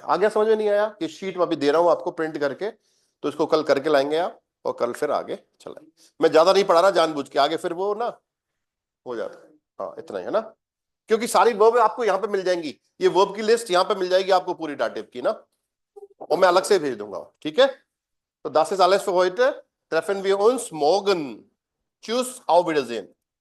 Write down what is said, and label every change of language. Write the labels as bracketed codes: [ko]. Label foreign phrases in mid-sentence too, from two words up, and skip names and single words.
[hi] आगे समझ में नहीं आया, कि शीट में अभी दे रहा हूं आपको प्रिंट करके, तो इसको कल करके लाएंगे आप, और कल फिर आगे चलाएंगे। मैं ज्यादा नहीं पढ़ा रहा जानबूझ के, आगे फिर वो ना हो जाता है। हाँ इतना ही है ना, क्योंकि सारी वर्ब आपको यहाँ पे मिल जाएंगी, ये वर्ब की लिस्ट यहाँ पे मिल जाएगी आपको पूरी डाटिव की ना, और मैं अलग से भेज दूंगा, ठीक है। तो [de] das ist alles für heute. Treffen wir uns morgen. Tschüss, auf Wiedersehen.